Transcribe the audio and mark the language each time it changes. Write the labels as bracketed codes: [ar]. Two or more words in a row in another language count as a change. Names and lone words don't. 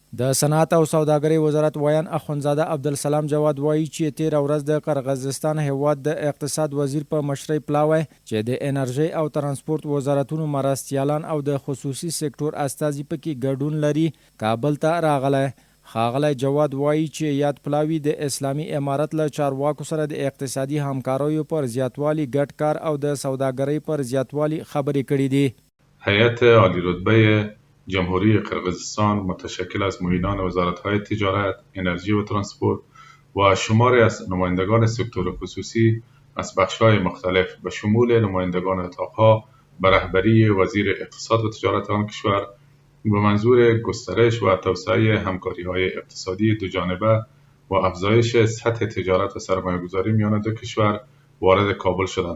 [ps] د صنعت او سوداګرۍ وزارت ویان اخوندزاده عبدالسلام جواد وایي چې تیر ورځ د قرغیزستان هیواد د اقتصاد وزیر په مشرۍ پلاوی چې د انرژي او ترانسپورت وزارتونو مرستیالان او د خصوصي سکتور استازي پکې ګډون لري کابل ته راغلی. ښاغلی جواد وایي چې یاد پلاوی د اسلامي امارت له چارواکو سره د اقتصادي همکاریو پر زیاتوالي ګډ کار او د سوداګرۍ پر زیاتوالي خبرې کړې دي. [fa] هیئت عالی رتبه جمهوری قرقیزستان متشکل از معینان وزارت‌های تجارت، انرژی و ترانسپورت و شماری از نمایندگان سکتور خصوصی از بخش‌های مختلف به شمول نمایندگان اتاق‌ها به رهبری وزیر اقتصاد و تجارت آن کشور به منظور گسترش و توسعه همکاری‌های اقتصادی دوجانبه و افزایش سطح تجارت و سرمایه‌گذاری میان دو کشور وارد کابل شدند.